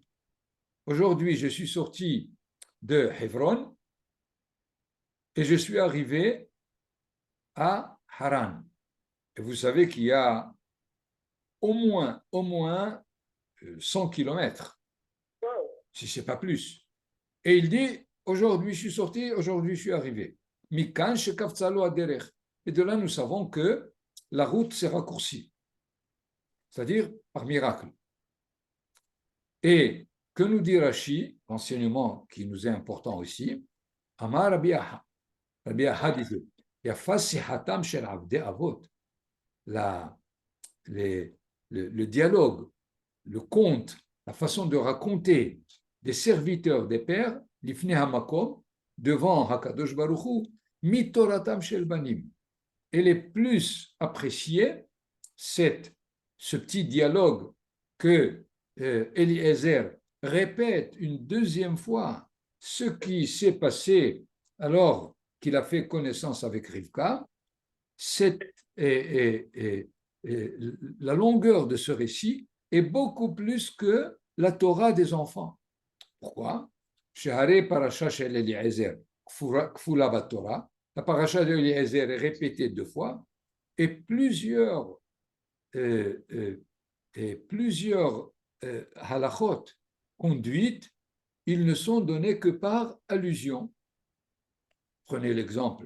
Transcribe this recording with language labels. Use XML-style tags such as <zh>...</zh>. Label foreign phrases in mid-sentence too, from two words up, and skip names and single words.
<fr>Aujourd'hui je suis sorti de Hebron et je suis arrivé à Haran. Et vous savez qu'il y a au moins 100 kilomètres, si ce n'est pas plus. Et il dit, aujourd'hui je suis sorti, aujourd'hui je suis arrivé.</fr> <he>מכאן שקפצה לו הדרך.</he> <fr>Et de là, nous savons que la route s'est raccourcie, c'est-à-dire par miracle. Et que nous dit Rashi, l'enseignement qui nous est important aussi,</fr> <he>אמר רבי אחא. רבי אחא disait, יפה שיחתן של עבדי אבות.</he> <fr>Le dialogue, le conte, la façon de raconter des serviteurs des pères,</fr> <he>לפני המקום,</he> <fr>devant Hakadosh Baruch Hu,</fr> <he>מתורתן של בנים.</he> <fr>Elle est plus appréciée, ce petit dialogue que Eliezer répète une deuxième fois ce qui s'est passé alors qu'il a fait connaissance avec Rivka. La longueur de ce récit est beaucoup plus que la Torah des enfants. Pourquoi?</fr> <he>שהרי פרשה של אליעזר כפולה בתורה.</he> <fr>La paracha de Eliezer est répétée 2 fois et plusieurs halachot conduites, ils ne sont donnés que par allusion. Prenez l'exemple.</fr>